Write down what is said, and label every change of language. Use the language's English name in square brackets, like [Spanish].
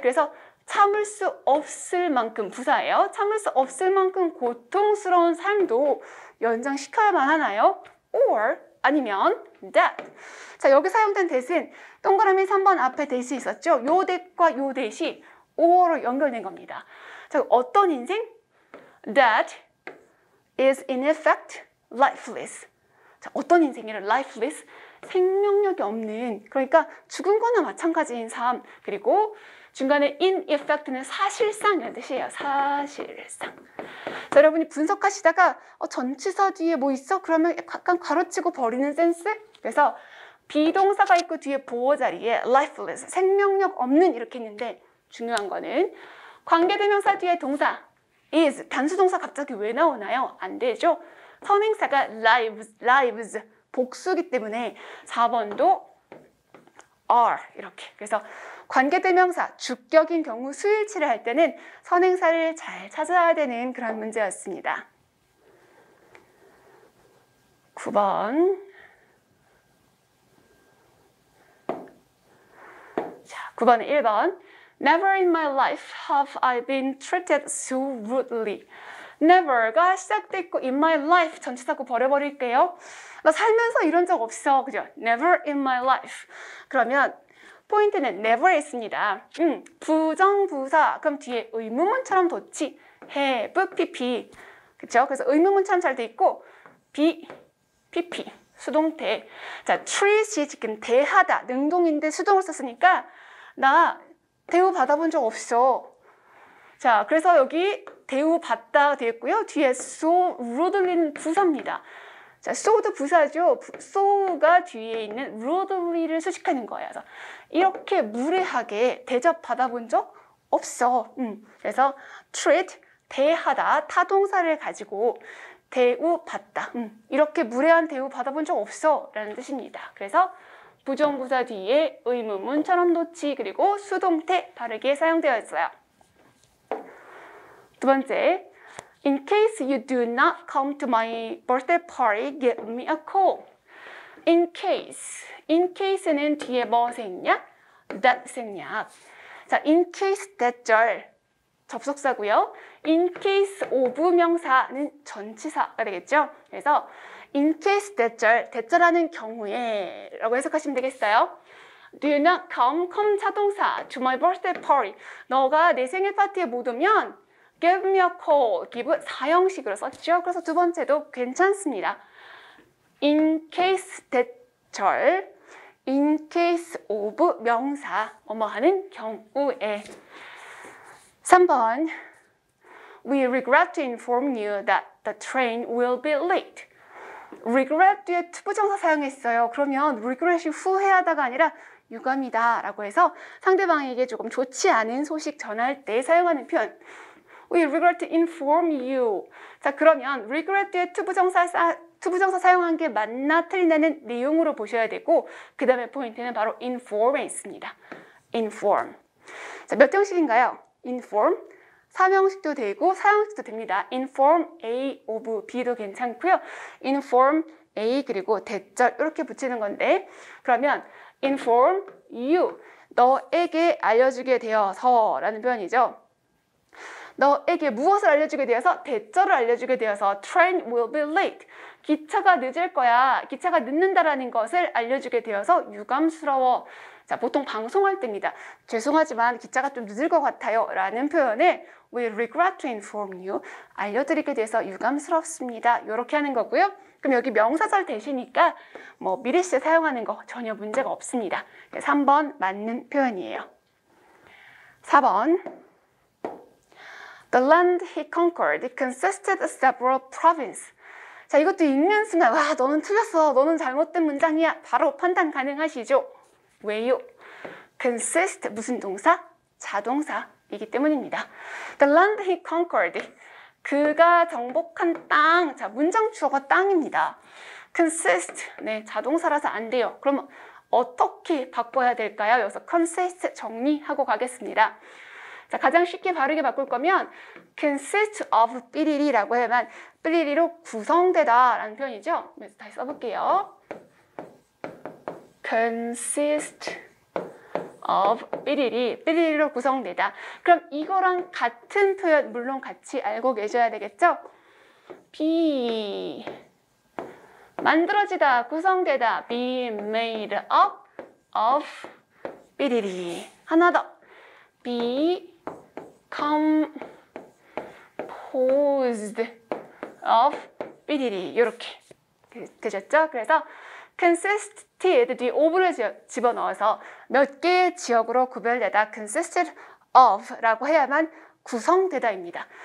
[Korean] 그래서 참을 수 없을 만큼 부사예요. 참을 수 없을 만큼 고통스러운 삶도 연장시켜야만 하나요? or 아니면 that. 자, 여기 사용된 that은 동그라미 3번 앞에 that이 있었죠. 요 that과 요 that이 or로 연결된 겁니다. 자, 어떤 인생? [English] That is in effect lifeless. [Korean] 자, 어떤 인생이래? lifeless. 생명력이 없는, 그러니까 죽은 거나 마찬가지인 삶. 그리고 중간에 in effect는 사실상이라는 뜻이에요. 사실상. 자, 여러분이 분석하시다가 전치사 뒤에 뭐 있어? 그러면 약간 가로치고 버리는 센스? 그래서 비동사가 있고 뒤에 보호 자리에 lifeless, 생명력 없는 이렇게 있는데 중요한 거는 관계대명사 뒤에 동사 is, 단수동사 갑자기 왜 나오나요? 안 되죠. 선행사가 lives, 복수기 때문에 4번도 are 이렇게. 그래서 관계대명사, 주격인 경우 수일치를 할 때는 선행사를 잘 찾아야 되는 그런 문제였습니다. 9번. 자, 9번은 1번. [English] Never in my life have I been treated so rudely. [Korean] Never가 시작됐고 in my life 전치사고 버려버릴게요. 나 살면서 이런 적 없어. 그죠? [English] Never in my life. [Korean] 그러면 포인트는 never에 있습니다. 부정부사. 그럼 뒤에 의문문처럼 뒀지. have, pp. 그쵸? 그래서 의문문처럼 잘 돼 있고 be, pp. 수동태. 자, treat이 지금 대하다, 능동인데 수동을 썼으니까 나 대우받아본 적 없어. 자, 그래서 여기 대우받다 되겠고요. 뒤에 so rudely는 부사입니다. 자, so도 부사죠. so가 뒤에 있는 rudely를 수식하는 거예요. 그래서 이렇게 무례하게 대접받아본 적 없어. 그래서 treat, 대하다, 타동사를 가지고 대우받다. 이렇게 무례한 대우 받아본 적 없어 라는 뜻입니다. 그래서 부정부사 뒤에 의문문처럼 놓지 그리고 수동태 다르게 사용되어 있어요. [English] 두 번째, in case you do not come to my birthday party, give me a call. [Korean] in case는 뒤에 뭐 생략? that 생략. 자, in case that 절 접속사고요. in case of 명사는 전치사가 되겠죠. 그래서 in case 대절, 대절하는 경우에 라고 해석하시면 되겠어요. [English] Do not come 자동사 to my birthday party. [Korean] 너가 내 생일 파티에 못 오면 [English] give me a call. [Korean] give 사형식으로 썼죠. 그래서 두 번째도 괜찮습니다. in case 대절, in case of 명사, 뭐뭐 하는 경우에. [English] 3번, We regret to inform you that the train will be late. [Korean] regret 뒤에 투부정사 사용했어요. 그러면 regret이 후회하다가 아니라 유감이다 라고 해서 상대방에게 조금 좋지 않은 소식 전할 때 사용하는 표현. [English] We regret to inform you. [Korean] 자, 그러면 regret 뒤에 투부정사 사용한 게 맞나 틀리나는 내용으로 보셔야 되고 그 다음에 포인트는 바로 inform에 있습니다. inform. 자, 몇 형식인가요? inform, 3형식도 되고 4형식도 됩니다. [English] inform A of B도 괜찮고요. [Korean] inform A 그리고 대절 이렇게 붙이는 건데 그러면 [English] inform you, [Korean] 너에게 알려주게 되어서 라는 표현이죠. 너에게 무엇을 알려주게 되어서? 대절을 알려주게 되어서 [English] train will be late. [Korean] 기차가 늦을 거야. 기차가 늦는다라는 것을 알려주게 되어서 유감스러워. 자, 보통 방송할 때입니다. 죄송하지만 기차가 좀 늦을 것 같아요 라는 표현을 [English] We regret to inform you. [Korean] 알려드리게 돼서 유감스럽습니다. 이렇게 하는 거고요. 그럼 여기 명사절 대시니까 뭐 미리시 사용하는 거 전혀 문제가 없습니다. 3번 맞는 표현이에요. [English] 4번 The land he conquered consisted of several provinces. [Korean] 자, 이것도 읽는 순간 와, 너는 틀렸어. 너는 잘못된 문장이야. 바로 판단 가능하시죠? 왜요? consist 무슨 동사? 자동사이기 때문입니다. The land he conquered. 그가 정복한 땅. 자, 문장 주어가 땅입니다. consist. 네, 자동사라서 안 돼요. 그럼 어떻게 바꿔야 될까요? 여기서 consist 정리하고 가겠습니다. 자, 가장 쉽게 바르게 바꿀 거면 consist of 삐리리라고 하면 삐리리로 구성되다 라는 표현이죠. 그래서 다시 써볼게요. consist of 삐리리로 구성되다. 그럼 이거랑 같은 표현 물론 같이 알고 계셔야 되겠죠? be 만들어지다, 구성되다. [English] be made up of 삐리리. [Korean] 하나 더. [English] be composed of 삐리리. [Korean] 이렇게 되셨죠? 그래서 consist에 뒤에 of를 집어넣어서 몇 개의 지역으로 구별되다 consisted of 라고 해야만 구성되다입니다.